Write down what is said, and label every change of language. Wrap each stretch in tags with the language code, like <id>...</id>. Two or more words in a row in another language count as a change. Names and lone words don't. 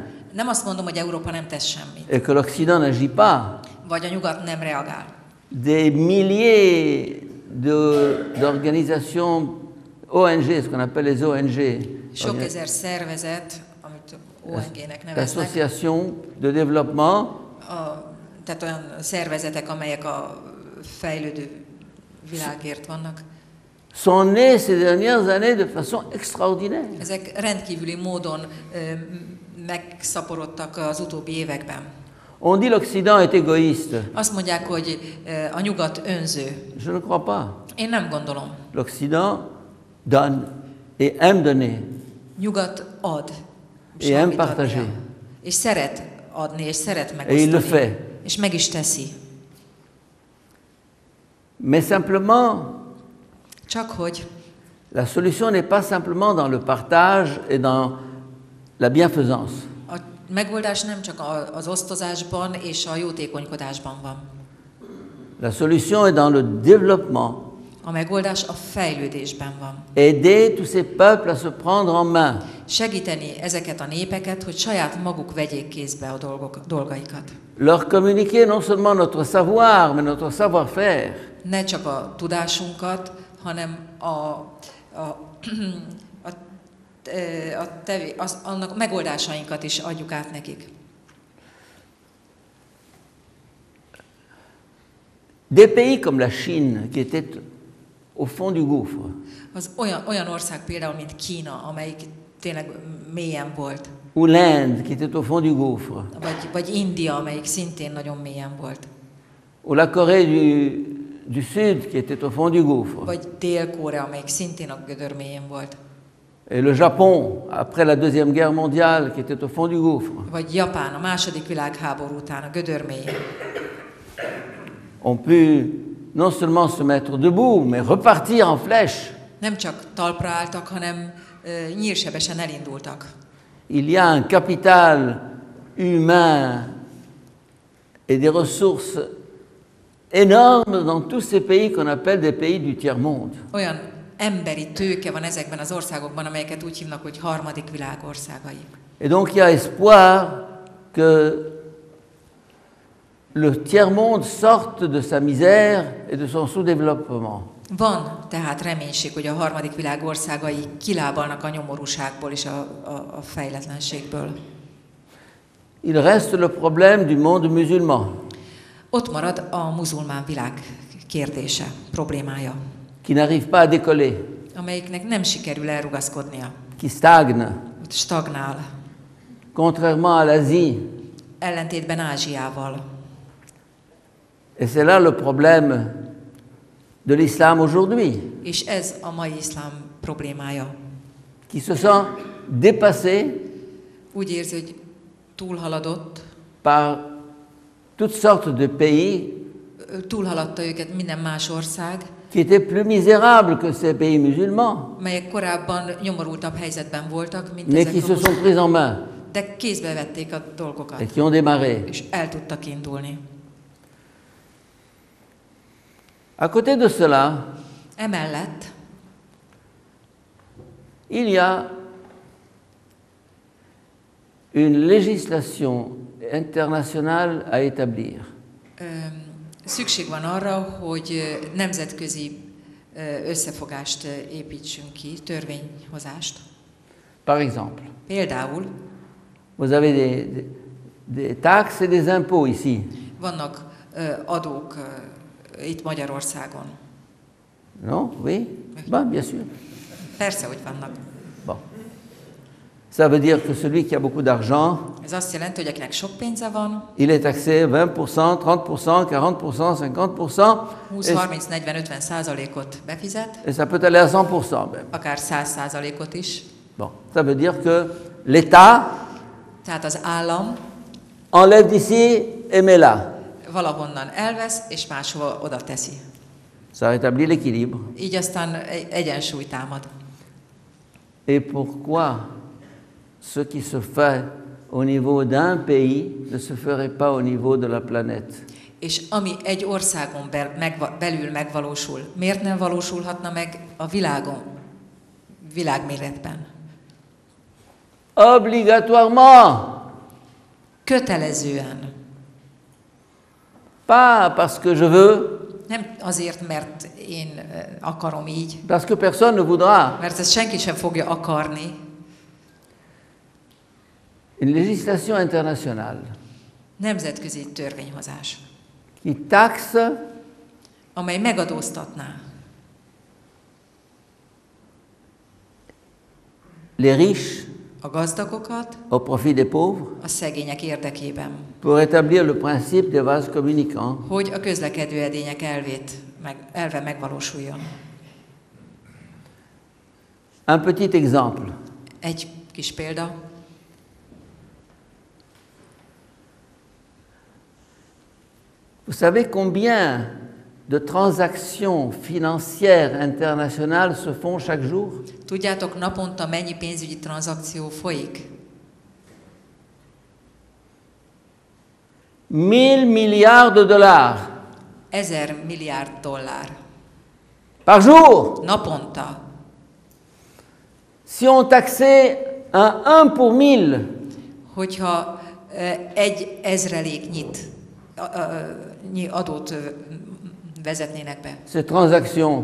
<hu>Nem azt mondom, hogy Európa nem tesz semmit,</hu> <fr>et que l'Occident n'agit pas.</fr> <hu>vagy a nyugat nem reagál.</hu> <fr>Des milliers d'organisations ONG, ce qu'on appelle les ONG,</fr> <hu>Sok ezer szervezet, amit ONG-nek neveznek,</hu> <fr>Associations de développement,</fr> <hu>tehát olyan szervezetek, amelyek a fejlődő világért vannak,</hu> <fr>sont nés ces dernières années de façon extraordinaire.</fr> <hu>ezek rendkívüli módon megszaporodtak az utóbbi években.</hu> <fr>On dit l'Occident est égoïste.</fr> <hu>Azt mondják, hogy a nyugat önző.</hu> <fr>Je ne crois pas.</fr> <hu>Én nem gondolom.</hu> <fr>L'Occident donne et aime donner.</fr> <hu>Nyugat ad,</hu> <fr>Et aime partager.</fr> <hu>és szeret adni, és szeret</hu> <fr>Et il le</fr> <hu>megosztani,</hu> <fr>fait.</fr> <hu>és meg is teszi.</hu> <fr>Mais simplement,</fr> <hu>Csak hogy</hu> <fr>la solution n'est pas simplement dans le partage et dans la bienfaisance.</fr> <hu>a megoldás nem csak az osztozásban és a jótékonykodásban van.</hu> <fr>La solution est dans le développement.</fr> <hu>A megoldás a fejlődésben van.</hu> <fr>Aider tous ces peuples à se prendre en main.</fr> <hu>Segíteni ezeket a népeket, hogy saját maguk vegyék kézbe a dolgaikat.</hu> <fr>Leur communiquer non seulement notre savoir, mais notre savoir-faire.</fr> <hu>Ne csak a tudásunkat, hanem annak megoldásainkat is adjuk át nekik.</hu> <fr>Des pays comme la Chine, qui était au fond du gouffre,</fr> <hu>Az olyan ország például, mint Kína, amelyik tényleg mélyen volt,</hu> <fr>ou l'Inde, qui était au fond du gouffre,</fr> <hu>vagy India, amelyik szintén nagyon mélyen volt,</hu> <fr>ou la Corée du Sud qui était au fond du gouffre.</fr> <hu>Vagy Dél-Korea, amelyik szintén a gödör mélyén volt.</hu> <fr>Et le Japon, après la Deuxième Guerre mondiale, qui était au fond du gouffre.</fr> <hu>Vagy Japán a második világháború után a gödör mélyén.</hu> <fr>Ont pu non seulement se mettre debout, mais repartir en flèche.</fr> <hu>Nem csak talpra álltak, hanem nyírsebesen elindultak.</hu> <fr>Il y a un capital humain et des ressources énormes dans tous ces pays qu'on appelle des pays du tiers-monde.</fr> <hu>Olyan emberi tőke van ezekben az országokban, amelyeket úgy hívnak, hogy harmadik világ országai.</hu> <fr>Et donc il y a espoir que le tiers-monde sorte de sa misère et de son sous-développement.</fr> <hu>Van tehát reménység, hogy a harmadik világ országai kilábalnak a nyomorúságból és a fejletlenségből.</hu> <fr>Il reste le problème du monde musulman,</fr> <hu>Ott marad a muzulmán világ kérdése, problémája,</hu> <fr>qui n'arrive pas à décoller,</fr> <hu>amelyiknek nem sikerül elrugaszkodnia,</hu> <fr>qui stagne,</fr> <hu>ott stagnál,</hu> <fr>contrairement à l'Asie.</fr> <hu>ellentétben Ázsiával.</hu> <fr>Et c'est là le problème de l'islam aujourd'hui,</fr> <hu>És ez a mai iszlám problémája.</hu> <fr>qui se sent dépassé</fr> <hu>Úgy érzi, hogy túlhaladott,</hu> <fr>par toutes sortes de pays</fr> <hu>túlhaladta őket minden más ország,</hu> <fr>qui étaient plus misérables que ces pays musulmans,</fr> <hu>melyek korábban nyomorultabb helyzetben voltak, mint</hu> <fr>mais</fr> <hu>ezek</hu> <fr>qui</fr> <hu>a</hu> <fr>se sont pris en main</fr> <hu>de kézbe vették a dolgokat,</hu> <fr>et qui ont démarré.</fr> <hu>és el tudtak indulni.</hu> <fr>À côté de cela,</fr> <hu>Emellett</hu> <fr>il y a une législation internationale à établir.</fr> <hu>szükség van arra, hogy nemzetközi összefogást építsünk ki, törvényhozást.</hu> <fr>Par exemple,</fr> <hu>Például</hu> <fr>vous avez des taxes et des impôts ici,</fr> <hu>vannak adók itt Magyarországon.</hu> <fr>non? Oui? Bon, bien sûr.</fr> <hu>Persze, hogy vannak.</hu> <fr>Bon. Ça veut dire que celui qui a beaucoup d'argent,</fr> <hu>Ez azt jelenti, hogy akinek sok pénze van,</hu> <fr>il est taxé 20%, 30%, 40%, 50%,</fr> <hu>20, 30, 40, 50%-ot befizet,</hu> <fr>et ça peut aller à 100% même.</fr> <hu>akár 100%-ot is.</hu> <fr>Bon, ça veut dire que l'État</fr> <hu>Tehát az állam</hu> <fr>enlève d'ici et met là.</fr> <hu>valahonnan elvesz, és máshova oda teszi.</hu> <fr>Ça rétablit l'équilibre.</fr> <hu>Így aztán egyensúly támad.</hu> <fr>Et pourquoi ce qui se fait au niveau d'un pays ne se ferait pas au niveau de la planète?</fr> <hu>És ami egy országon belül megvalósul, miért nem valósulhatna meg a világméretben?</hu> <fr>Obligatoirement.</fr> <hu>Kötelezően.</hu> <fr>Pas parce que je veux,</fr> <hu>Nem azért, mert én akarom így,</hu> <fr>parce que personne ne voudra.</fr> <hu>mert ezt senki sem fogja akarni.</hu> <fr>Une législation internationale</fr> <hu>Nemzetközi törvényhozás,</hu> <fr>qui taxe</fr> <hu>amely megadóztatná</hu> <fr>les riches</fr> <hu>a gazdagokat</hu> <fr>au profit des pauvres</fr> <hu>a szegények érdekében,</hu> <fr>pour établir le principe des vases communicants.</fr> <hu>hogy a közlekedő edények elve megvalósuljon.</hu> <fr>Un petit exemple.</fr> <hu>Egy kis példa.</hu> <fr>Vous savez combien de transactions financières internationales se font chaque jour?</fr> <hu>Tudjátok, naponta mennyi pénzügyi tranzakció folyik?</hu> <fr>1000 milliards de dollars</fr> <hu>1000 milliárd dollár.</hu> <fr>par jour.</fr> <hu>Naponta.</hu> <fr>Si on taxait un 1 pour 1000,</fr> <hu>Hogyha egy ezreléknyit adót vezetnének be</hu> <fr>ces transactions,</fr>